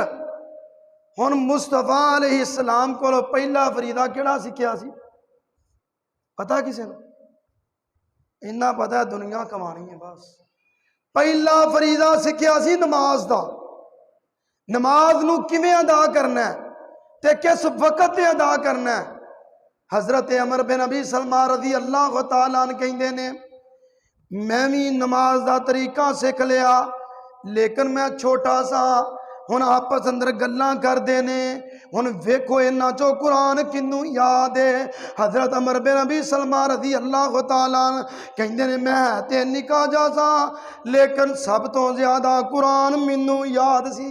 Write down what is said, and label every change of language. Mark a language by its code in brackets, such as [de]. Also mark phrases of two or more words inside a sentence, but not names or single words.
[pa] ہن مصطفیٰ علیہ السلام کو پہلا فریضہ کیہڑا سکھیا سی پتا کسے نے? انہاں پتا ہے دنیا کمانی ہے بس. پہلا فریضہ سکھیا سی نماز دا، نماز نوں کویں ادا کرنا ہے تے کس وقت تے ادا کرنا ہے. حضرت عمر بن ابی سلمہ [ar] رضي الله تعالى عنه [pa] کہندے نے، میں بھی نماز دا طریقہ سکھ لیا، لیکن میں چھوٹا سا، ہن آپس اندر گلاں کردے نے، ہن ویکھو انہاں چوں قرآن کنوں یاد ہے. حضرت عمر بن نبی سلمہ [ar] رضي الله تعالى [pa] کہندے نے میں تے نکا جا سا لیکن سب توں زیادہ قرآن مینوں یاد سی.